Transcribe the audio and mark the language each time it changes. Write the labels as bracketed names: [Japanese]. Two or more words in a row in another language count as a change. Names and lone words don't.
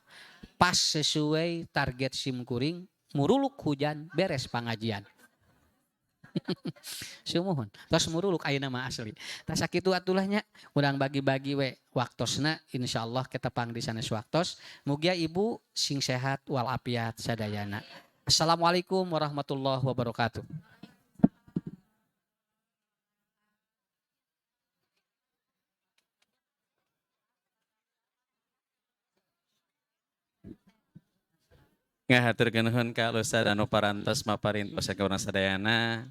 [Sundanese] Pas sesuai target simkuring, muruluk hujan, beres pengajian. Sumuhun, tos muruluk ayeuna mah asli. Tah sakitu atulahnya, urang bagi-bagi we waktosna insyaallah kita pang di sanes waktos. Mugia ibu sing sehat walafiat sadayana. [Arabic] Assalamualaikum warahmatullahi wabarakatuh. [Sundanese] Ngahaturkeun nuhun ka Ustaz anu parantos maparintos ka urang sadayana.